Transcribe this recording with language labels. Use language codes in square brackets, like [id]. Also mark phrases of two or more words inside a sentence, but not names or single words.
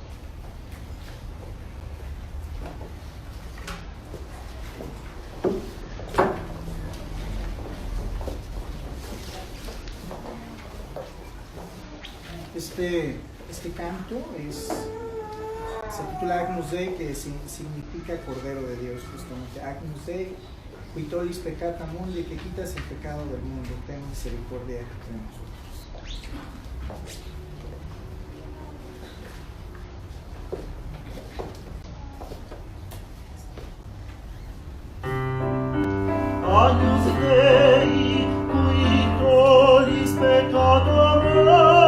[es] Este canto se titula Agnus Dei, que significa Cordero de Dios, justamente. [la] Agnus Dei, qui tollis peccata mundi, [es] que quitas el pecado del mundo, ten misericordia de nosotros. [la] Agnus Dei, qui tollis peccata mundi,